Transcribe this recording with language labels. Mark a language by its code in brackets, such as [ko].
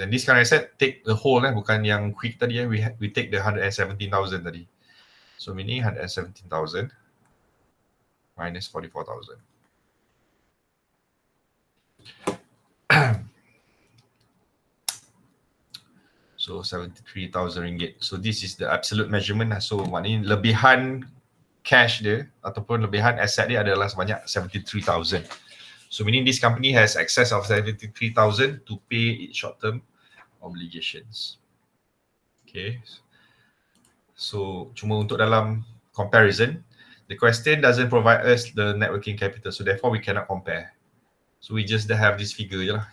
[en] And this current asset take the whole [ms] bukan yang quick tadi [en] we take the 117,000 tadi. So meaning 117,000 minus 44,000. So 73,000 ringgit. So this is the absolute measurement. [ms] So maknanya lebihan cash dia ataupun lebihan aset dia adalah sebanyak 73,000. [en] So meaning this company has excess of 73,000 to pay its short-term obligations. Okay. So [ms] cuma untuk dalam [en] comparison, the question doesn't provide us the net working capital. So therefore we cannot compare. So we just have this figure je lah.